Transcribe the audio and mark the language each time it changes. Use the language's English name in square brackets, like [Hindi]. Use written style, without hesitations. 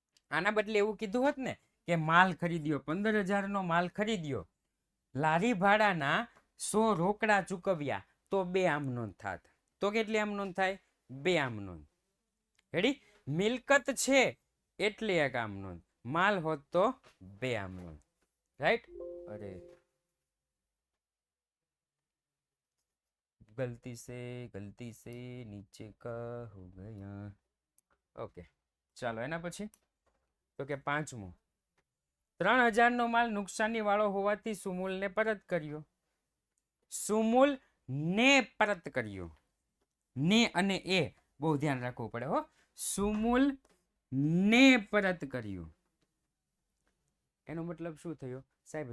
[Gujarati] આના બદલે એવું કીધું હોત ને કે માલ ખરીદ્યો, 15,000 નો માલ ખરીદ્યો, લારી ભાડાના 100 રોકડા ચૂકવ્યા, તો બે આમ નોંધ થાત. તો કેટલી આમ નોંધ થાય? બે આમ નોંધ. રેડી? મિલકત છે એટલે એક આમ નોંધ, માલ હોત તો બે આમ નોંધ. રાઈટ? [Hindi] અરે गलती से नीचे का हो गया. [Gujarati] ओके, ચાલો. એના પછી તો કે પાંચમું, 3,000 નો માલ નુકસાની વાળો હોવાથી સુમૂલ ને પરત કર્યો. સુમૂલ ને પરત કર્યો. ને અને એ બહુ ધ્યાન રાખવું પડે હો. સુમૂલ ને પરત કર્યો, એનો મતલબ શું થયો સાહેબ?